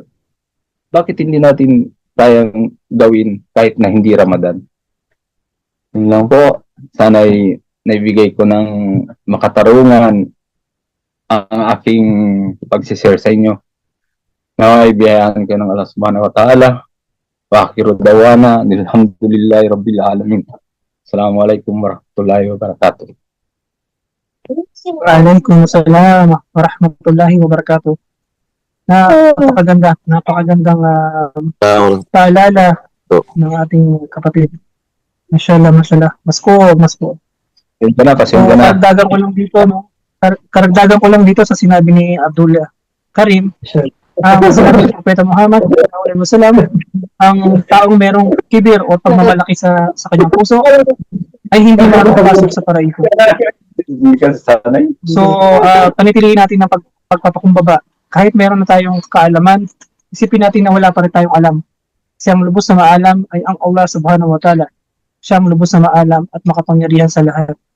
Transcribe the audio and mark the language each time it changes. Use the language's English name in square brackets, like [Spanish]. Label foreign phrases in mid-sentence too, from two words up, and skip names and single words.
[Filipino] Bakit hindi natin kayang gawin kahit na hindi Ramadan? Yun lang po. Sana'y naibigay ko ng makatarungan ang aking pagsishare sa inyo. Naibiyayaan kayo ng Allah [Arabic] سبحانه وتعالى. وآخر دعوانا الحمد لله رب العالمين. السلام عليكم ورحمة الله وبركاته. وعليكم السلام ورحمة الله وبركاته. [Filipino] Napakagandang paalala ng ating kapatid. Mashallah. Mas po. Yun pa na, pasensya na. Karagdagan ko lang dito sa sinabi ni Abdul Karim. Ang sinabi ni Propeta Muhammad SAW, ang taong merong kibir o pagmamalaki sa kanyang puso ay hindi makakapasok sa paraiso. So, panitilihin natin ang pagpapakumbaba. Kahit meron na tayong kaalaman, isipin natin na wala pa rin tayong alam. Kasi ang lubos na maalam ay ang Allah [Arabic] سبحانه وتعالى. [Filipino] Siya ang lubos na maalam at makapangyarihan sa lahat.